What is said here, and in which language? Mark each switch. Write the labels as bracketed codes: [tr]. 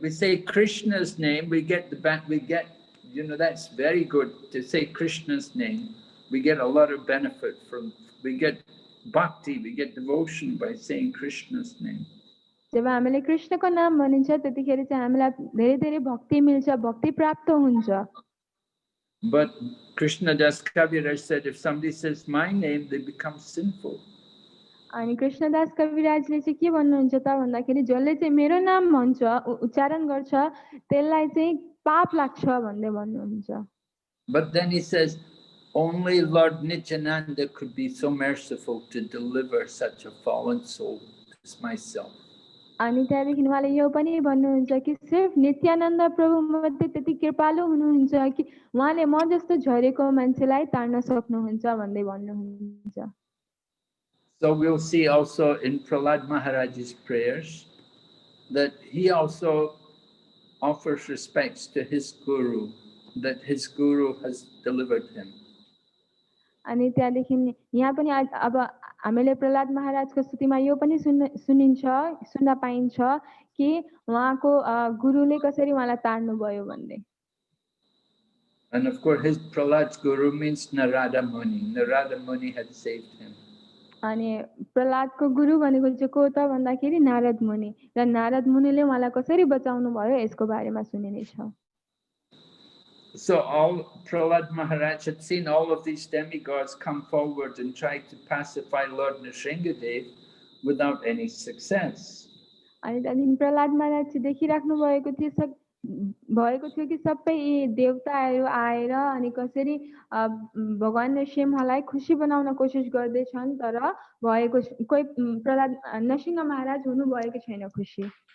[en] We say Krishna's name, we get, that's very good to say Krishna's name. We get a lot of benefit we get bhakti, we get devotion by saying Krishna's name. [ne] जब हामीले कृष्णको नाम भनिन्छ त्यतिखेर चाहिँ हामीलाई धेरै धेरै भक्ति मिल्छ भक्ति प्राप्त हुन्छ [en] But Krishnadas Kaviraj said, if somebody says my name, they become sinful. [ne] अनि कृष्णदास कविराजले चाहिँ के भन्नुहुन्छ त भन्दाखेरि जसले चाहिँ मेरो नाम भन्छ उच्चारण गर्छ त्यसलाई चाहिँ पाप लाग्छ भन्दै भन्नुहुन्छ [en] But then he says, only Lord Nityananda could be so merciful to deliver such a fallen soul as myself. [ne] अनि त्यहाँदेखि उहाँले यो पनि भन्नुहुन्छ कि सिर्फ नित्यानन्द प्रभु मध्ये त्यति कृपालु हुनुहुन्छ कि उहाँले म जस्तो झरेको मान्छेलाई तार्न सक्नुहुन्छ भन्दै भन्नुहुन्छ [en] So we'll see also in Prahlad Maharaj's prayers that he also offers respects to his guru, that his guru has delivered him. [ne] अनि त्यहाँदेखि यहाँ पनि अब हामीले प्रहलाद महाराजको स्तुतिमा यो पनि सुन्न पाइन्छ कि उहाँको गुरुले कसरी उहाँलाई तार्नु भयो भन्दै [en] And of course his Prahlad's guru means Narada Muni. Narada Muni had saved him. [ne] अनि प्रहलादको गुरु भनेको चाहिँ को त भन्दाखेरि नारद मुनि र नारद मुनिले उहाँलाई कसरी बचाउनु भयो यसको बारेमा सुनिने छ [en] So Prahlad Maharaj had seen all of these demigods come forward and try to pacify Lord Nrsingadev without any success. [ne] अनि त्यहाँदेखि प्रहलाद महाराज चाहिँ देखिराख्नु भएको थियो भएको थियो कि सबै यी देवताहरू आएर अनि कसरी भगवान नरसिंहलाई खुसी बनाउन कोसिस गर्दैछन् तर भएको कोही प्रहलाद नरसिंह महाराज हुनुभएको छैन खुसी